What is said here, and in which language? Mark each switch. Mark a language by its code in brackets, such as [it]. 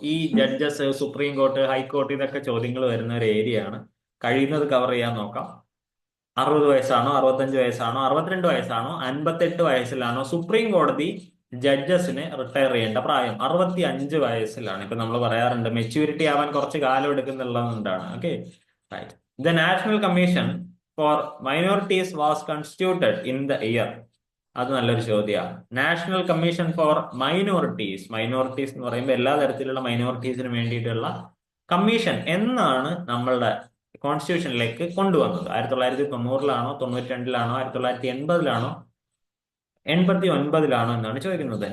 [ml] ഈ judges, supreme court, high court, ഇതൊക്കെ ചോദ്യങ്ങൾ വരുന്ന ഒരു ഏരിയ ആണ്. കഴിയുന്നത് കവർ ചെയ്യാൻ നോക്കാം. 60 വയസ്സാണോ, 65 വയസ്സാണോ, 62 വയസ്സാണോ, 58 വയസ്സിലാണോ സുപ്രീം കോടതി ജഡ്ജസിന് റിട്ടയർ ചെയ്യേണ്ട പ്രായം? 65 വയസ്സിലാണ്. ഇപ്പൊ നമ്മൾ പറയാറുണ്ട് മെച്യൂരിറ്റി ആവാൻ കുറച്ച് കാലം എടുക്കുന്നുള്ളതുകൊണ്ടാണ്. Okay, right. [en] The National Commission for Minorities was constituted in the year. [ml] അത് നല്ലൊരു ചോദ്യമാണ്. National commission for minorities, minorities എന്ന് പറയുമ്പോൾ എല്ലാ തരത്തിലുള്ള മൈനോറിറ്റീസിന് വേണ്ടിയിട്ടുള്ള കമ്മീഷൻ എന്നാണ് നമ്മളുടെ കോൺസ്റ്റിറ്റ്യൂഷനിലേക്ക് കൊണ്ടുവന്നത്? 1990-ലാണോ, 92-ലാണോ, 1980-ലാണോ, 89-ലാണോ എന്നാണ് ചോദിക്കുന്നത്.